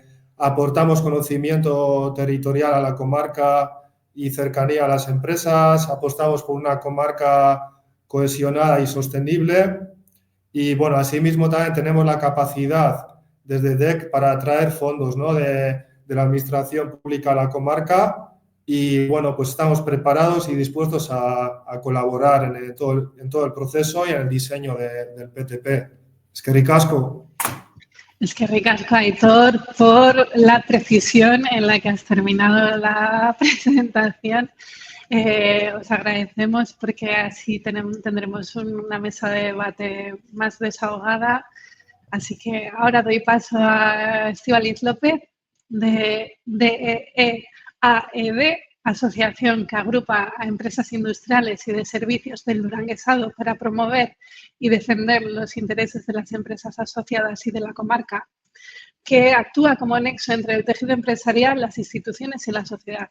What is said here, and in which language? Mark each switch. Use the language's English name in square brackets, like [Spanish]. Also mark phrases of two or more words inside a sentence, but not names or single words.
[Spanish] aportamos conocimiento territorial a la comarca y cercanía a las empresas, apostamos por una comarca cohesionada y sostenible y, bueno, asimismo también tenemos la capacidad desde DEC para atraer fondos, ¿no?, de la Administración Pública a la comarca y, bueno, pues estamos preparados y dispuestos a colaborar en todo el proceso y en el diseño del PTP. [Basque] Eskerrik asko. Eskerrik asko, Aitor, [Spanish] por la precisión en la que has terminado la presentación. Os agradecemos porque así tendremos una mesa de debate más desahogada. Así que ahora doy paso a Estíbaliz López de DEAED, asociación que agrupa a empresas industriales y de servicios del Duranguesado para promover y defender los intereses de las empresas asociadas y de la comarca, que actúa como nexo entre el tejido empresarial, las instituciones y la sociedad.